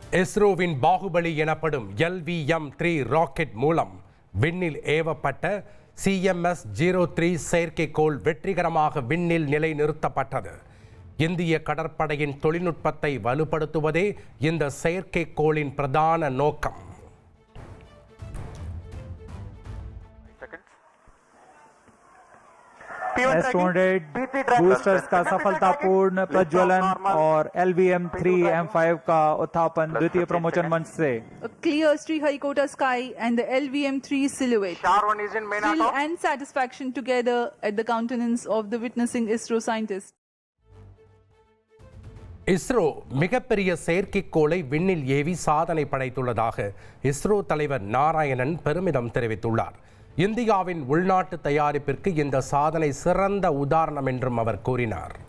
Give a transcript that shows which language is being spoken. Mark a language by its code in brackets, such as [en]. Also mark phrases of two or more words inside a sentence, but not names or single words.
[ta] இஸ்ரோவின் பாகுபலி எனப்படும் LVM-3 ராக்கெட் மூலம் விண்ணில் ஏவப்பட்ட CMS-03 செயற்கைக்கோள் வெற்றிகரமாக விண்ணில் நிலைநிறுத்தப்பட்டது. இந்திய கடற்படையின் தொழில்நுட்பத்தை வலுப்படுத்துவதே இந்த செயற்கைக்கோளின் பிரதான நோக்கம். [hi] S-200 बूस्टर्स का सफलतापूर्ण प्रज्वलन और LVM-3 M5 का उत्थापन द्वितीय प्रमोचन मंच से. [en] A clear Sriharikota sky and the LVM-3 silhouette. Thrill and satisfaction together at the countenance of the witnessing ISRO scientists. [ta] இஸ்ரோ மிகப்பெரிய செயற்கைக்கோளை விண்ணில் ஏவி சாதனை படைத்துள்ளதாக இஸ்ரோ தலைவர் நாராயணன் பெருமிதம் தெரிவித்துள்ளார். இந்தியாவின் உள்நாட்டு தயாரிப்பிற்கு இந்த சாதனை சிறந்த உதாரணம் என்றும் அவர் கூறினார்.